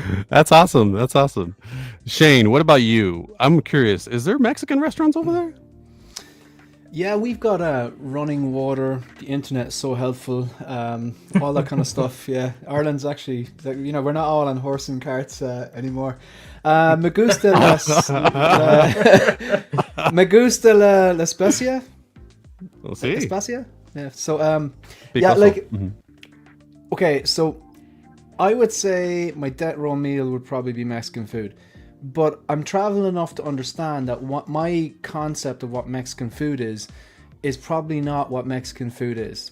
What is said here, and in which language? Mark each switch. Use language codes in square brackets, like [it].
[en] That's awesome. Shane, what about you? I'm curious. Is there Mexican restaurants over there? Yeah, we've got running water. The internet's so helpful. All that kind of stuff. Yeah, Ireland's actually, we're not all on horse and carts anymore. [es] Me gusta me gusta la especia. [en] We'll see. Especia? Yeah. So yeah, like okay, so I would say my death row meal would probably be Mexican food. But I'm traveling enough to understand that what my concept of what Mexican food is probably not what Mexican food is.